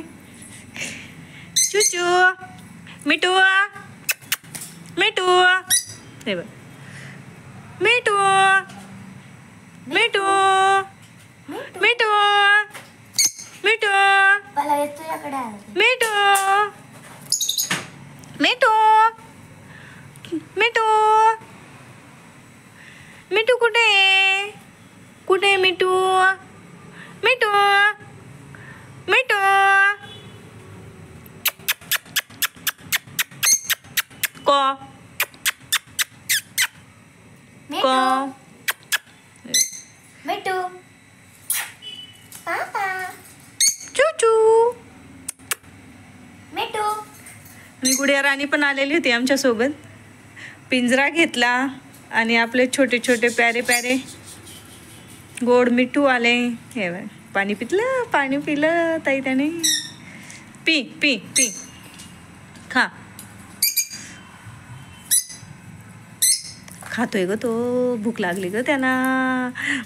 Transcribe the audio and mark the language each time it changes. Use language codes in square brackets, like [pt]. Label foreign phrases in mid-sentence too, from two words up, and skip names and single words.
[mr] चुचू, मिठू, मिठू, हे बघ, मिठू, मिठू, मिठू, मिठू, मिठू, मिठू, मिठू, मिठू कुठे आहे? कुठे मिठू? मिठू, मिठू, को को मिठू, पापा, चूचू, मिठू. आणि गुडिया राणी पण आलेली होती आमच्यासोबत. पिंजरा घेतला आणि आपले छोटे छोटे [hi] प्यारे प्यारे [mr] गोड मिठू आले. हे बघ, पाणी पितलं, पाणी पिलं ताई त्याने. पी पी पी, खा. खातोय ग तो, भूक लागली ग त्यांना.